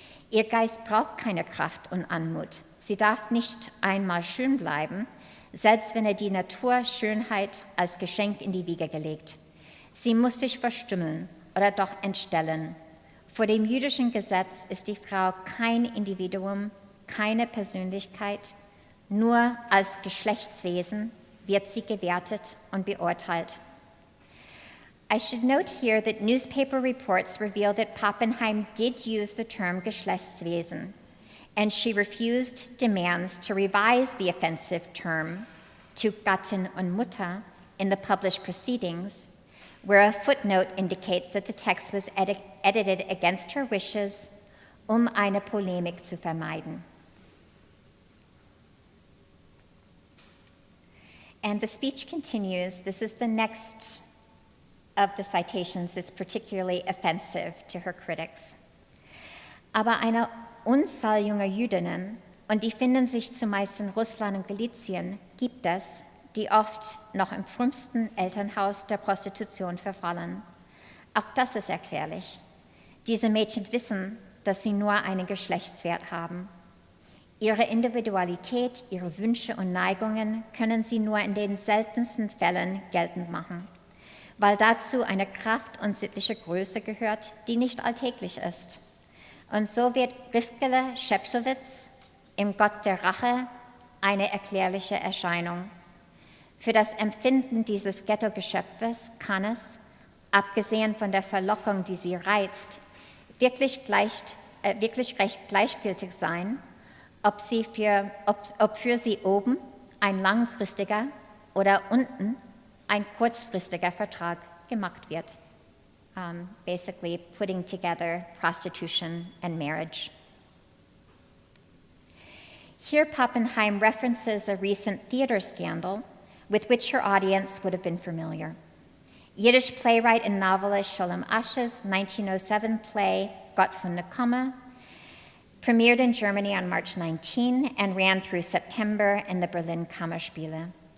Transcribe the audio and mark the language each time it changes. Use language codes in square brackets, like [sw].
[de] Ihr Geist braucht keine Kraft und Anmut. Sie darf nicht einmal schön bleiben, selbst wenn er die Naturschönheit als Geschenk in die Wiege gelegt. Sie muss sich verstümmeln oder doch entstellen. Vor dem jüdischen Gesetz ist die Frau kein Individuum, keine Persönlichkeit, nur als Geschlechtswesen wird sie gewertet und beurteilt. [en] I should note here that newspaper reports reveal that Pappenheim did use the term Geschlechtswesen, and she refused demands to revise the offensive term to [de] Gattin und Mutter [en] in the published proceedings, where a footnote indicates that the text was edited against her wishes, [de] eine Polemik zu vermeiden. [en] And the speech continues. This is the next of the citations that's particularly offensive to her critics. [de] Aber eine Unzahl junger Jüdinnen und die finden sich zumeist in Russland und Galizien, gibt es, die oft noch im frühesten Elternhaus der Prostitution verfallen. Auch das ist erklärlich. Diese Mädchen wissen, dass sie nur einen Geschlechtswert haben. Ihre Individualität, ihre Wünsche und Neigungen können sie nur in den seltensten Fällen geltend machen, weil dazu eine Kraft und sittliche Größe gehört, die nicht alltäglich ist. Und so wird Rivkele Schepschowitz im Gott der Rache eine erklärliche Erscheinung. Für das Empfinden dieses Ghetto-Geschöpfes kann es, abgesehen von der Verlockung, die sie reizt, wirklich recht gleichgültig sein, ob für sie oben ein langfristiger oder unten ein kurzfristiger Vertrag gemacht wird. [en] Basically putting together prostitution and marriage. Here Pappenheim references a recent theater scandal with which her audience would have been familiar. Yiddish playwright and novelist Sholem Asch's 1907 play Gott von der Komme premiered in Germany on March 19 and ran through September in the Berlin Kammerspiele.